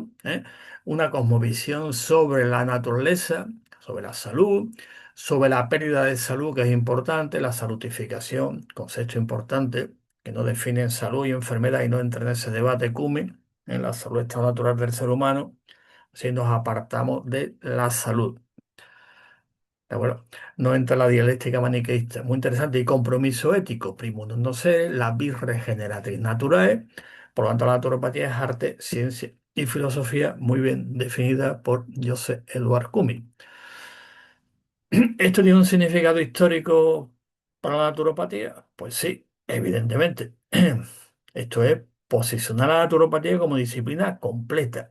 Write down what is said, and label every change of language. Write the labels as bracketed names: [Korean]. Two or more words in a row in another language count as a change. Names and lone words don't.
[Spanish] Una cosmovisión sobre la naturaleza, sobre la salud, sobre la pérdida de salud, que es importante, la salutificación, concepto importante, que no definen salud y enfermedad y no entra en ese debate CUMI, en la salud estado natural del ser humano, si nos apartamos de la salud. ¿De acuerdo? No entra la dialéctica maniqueísta, muy interesante, y compromiso ético, [Latin] primum non nocere, la vis regeneratriz naturae. [Spanish] Por lo tanto, la naturopatía es arte, ciencia y filosofía, muy bien definida por Joseph Edward Cumming. ¿Esto tiene un significado histórico para la naturopatía? Pues sí, evidentemente. Esto es posicionar a la naturopatía como disciplina completa.